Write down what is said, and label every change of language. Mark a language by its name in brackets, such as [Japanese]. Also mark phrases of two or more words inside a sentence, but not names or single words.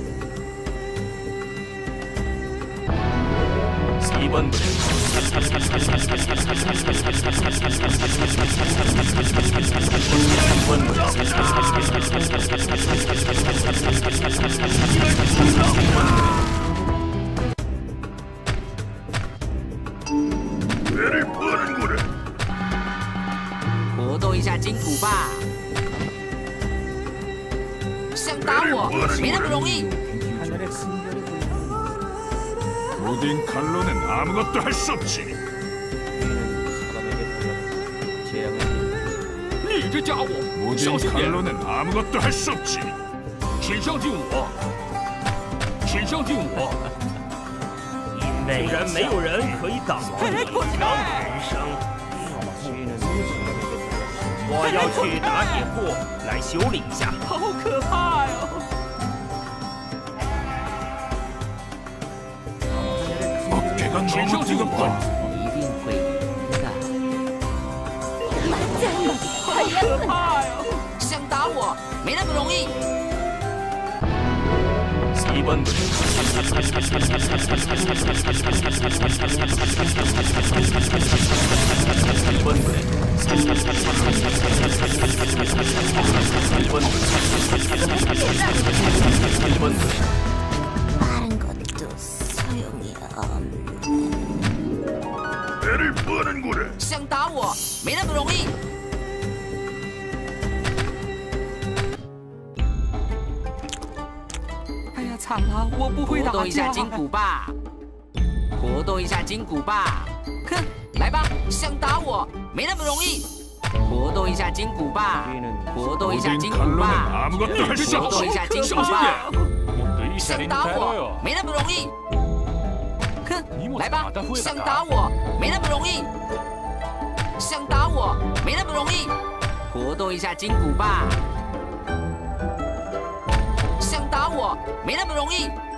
[Korean] 2번 부대 3번 배를 푸는구나. [Chinese] 活动一下筋骨吧。想打我，没那么容易。 [Korean] 모든 칼로는 아무것도 할 수 없지. [Chinese] 你这家伙，小 [Korean] 모든 [Chinese] 心点！ [Korean] 칼로는 아무것도 할 수 없지. [Chinese] 请相信我，请相信我。因为然没有人可以挡住你的人生。我要去打铁铺来修理一下。好可怕哟！ [Korean] 어깨가 [Chinese] 请 [Korean] 너무 [Chinese] 相信我， [Korean] 뜨겁다. [Chinese] 一定会赢的。好可怕哟！想打我，没那么容易。 [Korean] 2번 부대 1번 부대 1번 부대 다른 것도 소용이 없네. 배를 푸는구나. [Chinese] 想打我，没那么容易。哎呀，惨了，我不会打架。活动一下筋骨吧，活动一下筋骨吧。哼，来吧，想打我，没那么容易。活动一下筋骨吧，活动一下 [Korean] 모든 [Chinese] 筋骨 [Korean] 칼로는 [Chinese] 吧， [Korean] 아무것도 할 수 [Chinese] 活动一 [Korean] 없지. [Chinese] 下筋骨小心吧。点！想打我，没那么容易。哼，来吧，想打我，没那么容易。想打我，没那么容易。活动一下筋骨吧。 想打我，没那么容易。